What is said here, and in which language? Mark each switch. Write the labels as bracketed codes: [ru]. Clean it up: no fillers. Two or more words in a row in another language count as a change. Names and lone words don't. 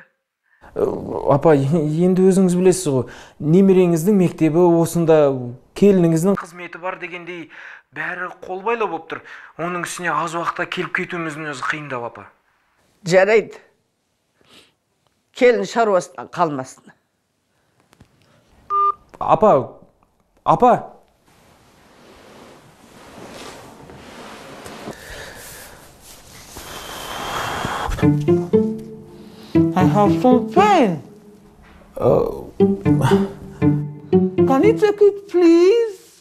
[kk] Апа, енді өзіңіз білесіз ғой, немереңіздің мектебі осында, келініңіздің қызметі бар дегендей бәрі қолбайлы болып тұр. Оның үстіне аз уақытта келіп кетуіміздің өзі қиындау, апа. Жарайды. Келін шаруасынан қалмасын. Апа. [en] I have some pain. Can you take it, please?